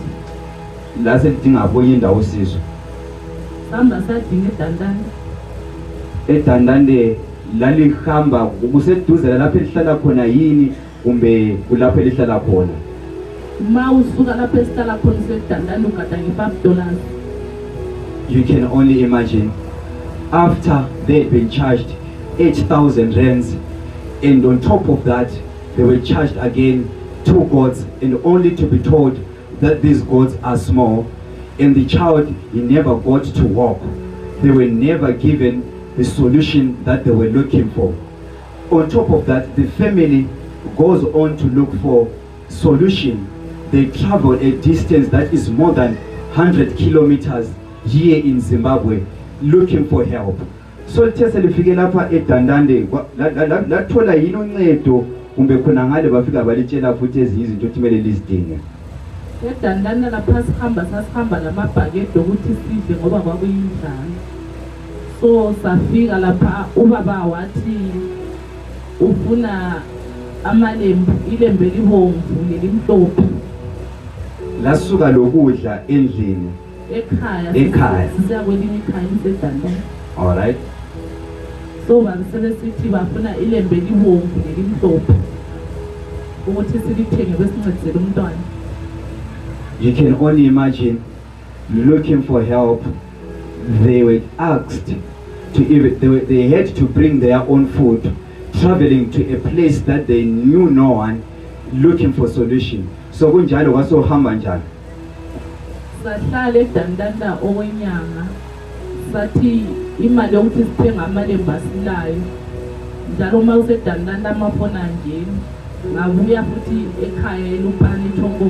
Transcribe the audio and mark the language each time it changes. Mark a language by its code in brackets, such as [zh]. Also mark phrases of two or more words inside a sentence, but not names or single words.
[nd] La selidinga abonye indawo usizo. Samba sadinga eDandane. eDandane lalihamba kuseduze lapho elihlala khona yini kumbe kulapho elihlala khona? Mawusuka lapho esihlala khona eDandane ugada nge$5. [en] You can only imagine, after they had been charged 8,000 rands, and on top of that they were charged again 2 goats, and only to be told that these goats are small, and the child, he never got to walk. They were never given the solution that they were looking for. On top of that, the family goes on to look for solution. They travel a distance that is more than 100 kilometers here in Zimbabwe looking for help. [nd] So lithe selifike lapha eDandande lathola yini uncedo kumbe khona ngale bafika balitshela futhi ezinye izinto ukuthi kumele lizidinge. eDandande lapha sasihamba lamabhakede ukuthi sidle ngoba kwakuyindlala. So safika lapha ubaba wathi ufuna amalembu, ilembu elibomvu nelimhlophe. Lasuka lokudla endlini ekhaya siya kwelinye ikhaya eDandande. [en] All right. [nd] So babesebesithi bafuna ilembu elibomvu nelimhlophe ukuthi silithenge besincedisele umntwana. [en] You can only imagine looking for help. They were asked to even they had to bring their own food, traveling to a place that they knew no one, looking for solution. [nd] So kunjalo kwasohamba njalo. Sahlala eDandande okwenyanga sathi imali yokuthi sithenga amalembu asilayo. Njalo uma useDandande amafona angeni. Ngabuya futhi ekhaya eLupane eThongoko.